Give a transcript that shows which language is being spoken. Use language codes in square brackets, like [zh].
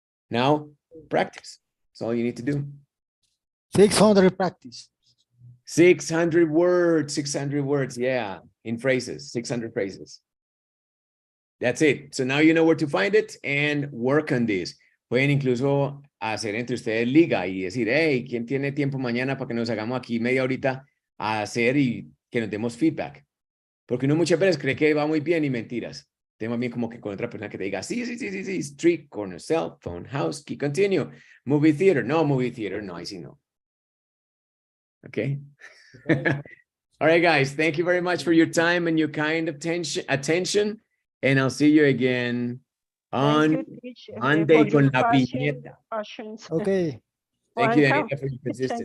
[en] Now, practice. That's all you need to do. 600 practice. 600 words, yeah, in phrases, 600 phrases. That's it. So now you know where to find it and work on this. [es] Pueden incluso hacer entre ustedes liga y decir, hey, ¿quién tiene tiempo mañana para que nos hagamos aquí media horita a hacer y que nos demos feedback? Porque uno muchas veces cree que va muy bien y mentiras. Te va bien como que con otra persona que te diga, sí, [en] street corner, cell phone, house key, continue, movie theater, [es] no, ahí sí no. [en] Okay. All right, guys, thank you very much for your time and your kind attention. And I'll see you again on Monday [es] con la piñeta. [en] Okay. Thank you, Daniela, for your consistency.